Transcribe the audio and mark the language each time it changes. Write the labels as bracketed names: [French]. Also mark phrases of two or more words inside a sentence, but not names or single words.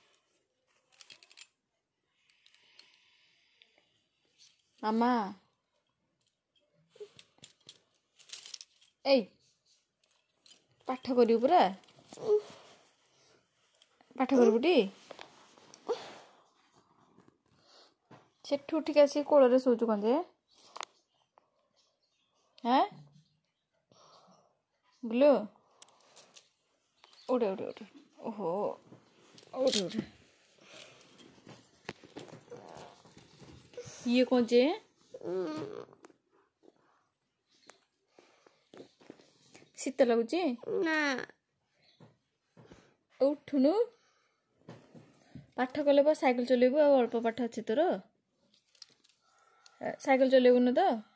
[Odia] ମାମା ଏଇ ପାଠ କରିବୁ ପୁରା, ପାଠ କରିବୁଟି? ସେଠୁ ଉଠିକି ଆସିକି କୋଳରେ ଶୋଉଛୁ କଣ ଯେ? [Bangla] হ্যাঁ গুলো উঠে উঠে উঠে, ওহো উঠে উঠে। [Odia] ইয়ে কଣ ଯେ? ଶୀତ ଲାଗୁଛି ନା? ଉଠୁନୁ। ପାଠ କଲେ ବା ସାଇକେଲ ଚଲେଇବୁ। ଆଉ ଅଳ୍ପ ପାଠ ଅଛି ତୋର? ସାଇକେଲ ଚଲେଇବୁନି ତ?